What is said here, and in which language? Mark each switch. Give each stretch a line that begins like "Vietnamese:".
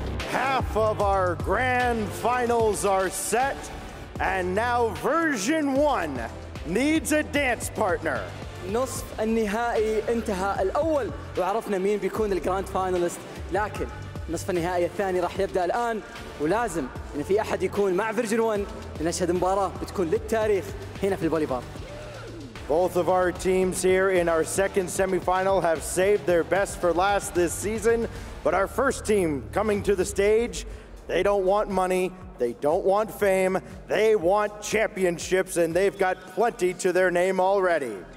English: half of our grand finals are set, and now version 1 needs a dance partner.
Arabic: نصف النهائي انتهى الأول وعرفنا مين بيكون الجراند فاينالست، لكن نصف النهائي الثاني راح يبدأ الآن، ولازم إن في أحد يكون مع فيرجن 1 لنشهد مباراة بتكون للتاريخ هنا في البوليفار.
English: Both of our teams here in our second semifinal have saved their best for last this season, but our first team coming to the stage, they don't want money, they don't want fame, they want championships, and they've got plenty to their name already.